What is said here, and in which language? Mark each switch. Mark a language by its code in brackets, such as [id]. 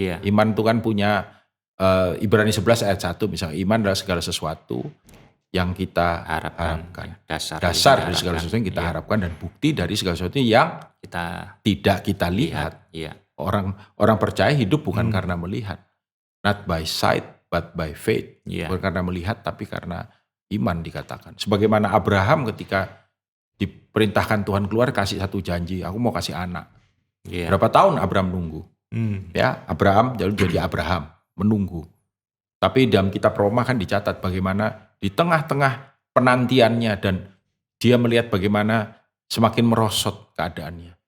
[id] Iman itu kan punya Ibrani 11 ayat 1 misalnya, iman adalah segala sesuatu yang kita harapkan. Dasar dari segala sesuatu yang kita harapkan, dan bukti dari segala sesuatu yang tidak kita lihat. Orang percaya hidup bukan karena melihat. [en] Not by sight, but by faith. [id] Bukan karena melihat, tapi karena iman dikatakan. Sebagaimana Abraham ketika diperintahkan Tuhan keluar, kasih satu janji, aku mau kasih anak. Berapa tahun Abraham nunggu? Ya, Abraham jadi Abraham, menunggu. Tapi dalam kitab Roma kan dicatat bagaimana di tengah-tengah penantiannya, dan dia melihat bagaimana semakin merosot keadaannya.